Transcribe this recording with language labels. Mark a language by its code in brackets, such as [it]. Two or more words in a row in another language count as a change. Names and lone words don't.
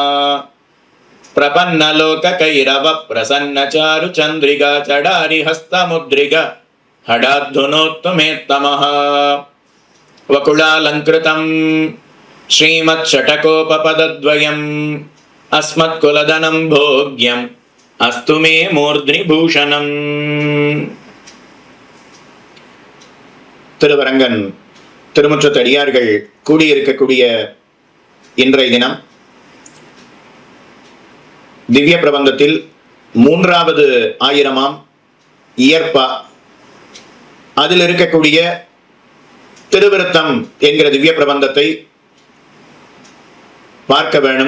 [sa] प्रपन्नलोककैरव प्रसन्नचारु चन्द्रिका चढ़ारि हस्तमुद्रिका हडाद्धुनोत्तमेत्तमः. वकुलालङ्कृतं श्रीमत्षटकोपपदद्वयम् अस्मत्कुलधनं भोग्यम् अस्तु मे मूर्ध्नि भूषणम्. [ta] திருவரங்கன் திருமுற்றத்தடியார்கள் கூடியிருக்கக்கூடிய இன்றைய தினம் திவ்ய பிரபந்தத்தில் 3வது ஆயிரமாம் இயற்பா அதில் இருக்கக்கூடிய திருவிருத்தம் என்கிற திவ்ய பிரபந்தத்தை பார்க்க வேணும்.